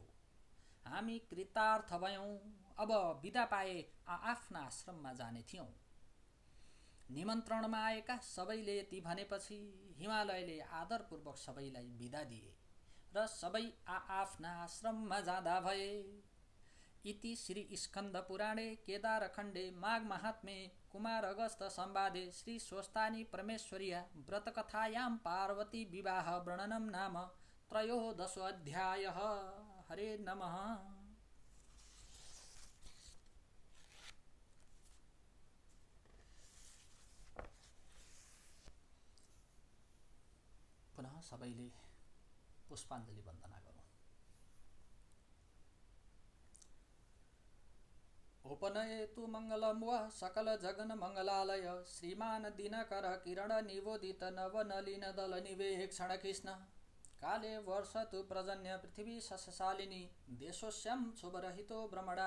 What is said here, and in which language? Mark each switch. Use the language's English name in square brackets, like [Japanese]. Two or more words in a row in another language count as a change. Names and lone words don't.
[Nepali] हामी कृतार्थ भयौं। अब बिदा पाए आफ्ना आश्रममा जाने थियौं। निमन्त्रणमा आएका सबैले यति भनेपछि हिमालयले आदरपूर्वक सबैलाई बिदा दिए र सबै आफ्ना आश्रममा जाँदा भए। [Sanskrit] इति श्री स्कन्द पुराणे केदारखण्डे माघ महात्म्ये कुमार अगस्त संवादे श्री स्वस्तानी परमेश्वर्या व्रतकथायां पार्वती विवाह वर्णनं नाम त्रयोदशोऽध्यायः। हरे नमः। [Nepali] पुनः सबैले पुष्पाञ्जली वन्दना गरौँ। [Sanskrit] उपनयेतु मङ्गलं वा सकल जगन मङ्गलालय श्रीमान दिनकर किरण निवोदित नवनलिन दल निवेक्षण कृष्ण काले वर्षतु प्रजन्य पृथिवी शशशालिनी देशोस्यं शुभरहितो भ्रमणा